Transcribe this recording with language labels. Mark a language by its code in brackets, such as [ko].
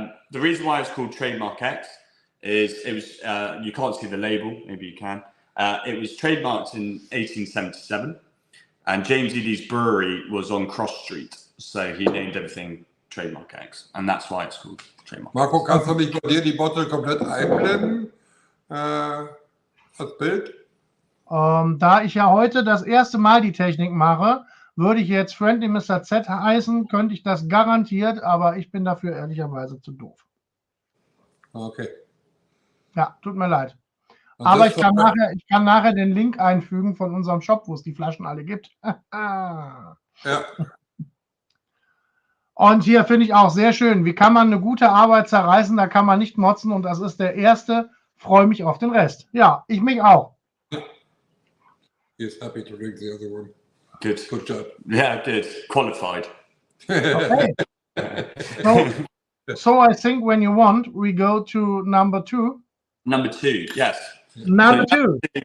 [en] The reason why it's called Trademark X is it was, you can't see the label, maybe you can. It was trademarked in 1877, and James Eadie's brewery was on Cross Street, so he named everything Trademark X, and that's why it's called Trademark [de] Marco, [en] X. [de] kannst du nicht bei dir die Bottle komplett einblenden als Bild? Da ich ja heute das erste Mal die Technik mache, würde ich jetzt Friendly Mr. Z heißen, könnte ich das garantiert, aber ich bin dafür ehrlicherweise zu doof. Okay. Ja, tut mir leid. Aber ich kann nachher den Link einfügen von unserem Shop, wo es die Flaschen alle gibt. Ja. Und hier finde ich auch sehr schön, wie kann man eine gute Arbeit zerreißen, da kann man nicht motzen und das ist der erste. Freue mich auf den Rest. Ja, ich mich auch. [en] He's happy to drink the other one. Good. Good job. Yeah, good. Qualified. Okay. So I think when you want, we go to number 2. Number 2, yes. Number 2